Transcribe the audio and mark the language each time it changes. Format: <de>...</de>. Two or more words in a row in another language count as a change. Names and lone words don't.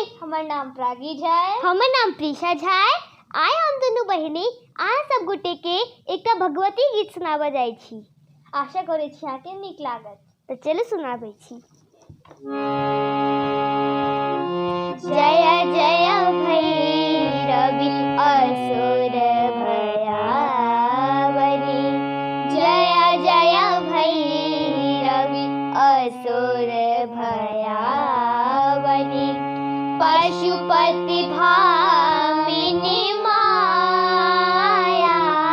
<mai>हमार नाम प्रागी झाय। हमर नाम prisha झाय। आइ हम दुनू बहिनी अहाँ सब गोटे के एकटा भगवती गीत सुनाबऽ जाइ छी। आशा करै छी अहाँके नीक लागत। तो चलू सुनाबै छी। जय जय भैरवी असुर भयावनी, जय जय भैरवी असुर भयावनी, पशुपति भामिनी माया,</mai>